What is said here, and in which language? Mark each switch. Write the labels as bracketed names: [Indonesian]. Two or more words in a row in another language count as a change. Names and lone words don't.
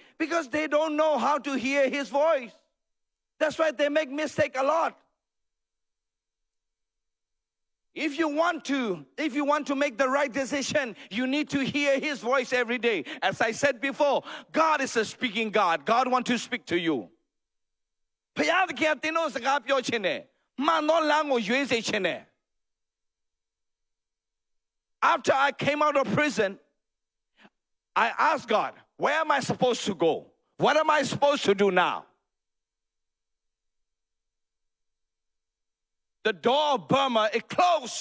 [English] Because they don't know how to hear His voice. That's why they make mistake a lot. If you want to make the right decision, you need to hear His voice every day. As I said before, God is a speaking God. God wants to speak to you. [Burmese] ဖယားသခင်ကသင်တို့စကားပြောခြင်းနဲ့မှန်သောလမ်းကိုရွေးစေခြင်းနဲ့ [English] After I came out of prison, I asked God, where am I supposed to go? What am I supposed to do now? The door of Burma, it closed.